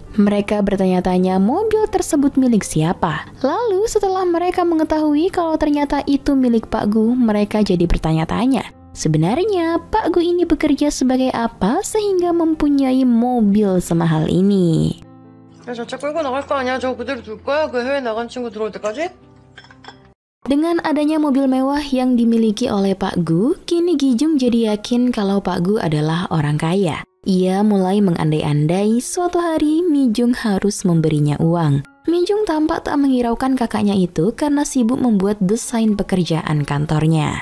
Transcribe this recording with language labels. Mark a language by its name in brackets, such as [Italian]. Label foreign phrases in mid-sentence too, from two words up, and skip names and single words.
[Indonesian] Mereka bertanya-tanya mobil tersebut milik siapa. Lalu setelah mereka mengetahui kalau ternyata itu milik Pak Gu, mereka jadi bertanya-tanya. Sebenarnya Pak Gu ini bekerja sebagai apa sehingga mempunyai mobil semahal ini? [Korean] 야, 저 차 끌고 나갈 거 아니야? 저거 그대로 둘 거야? 그 해외 나간 친구 들어올 때까지? [Indonesian] Dengan adanya mobil mewah yang dimiliki oleh Pak Gu, kini Gi Jung jadi yakin kalau Pak Gu adalah orang kaya. Ia mulai mengandai-andai suatu hari Mi Jung harus memberinya uang. Mi Jung tampak tak menghiraukan kakaknya itu karena sibuk membuat desain pekerjaan kantornya.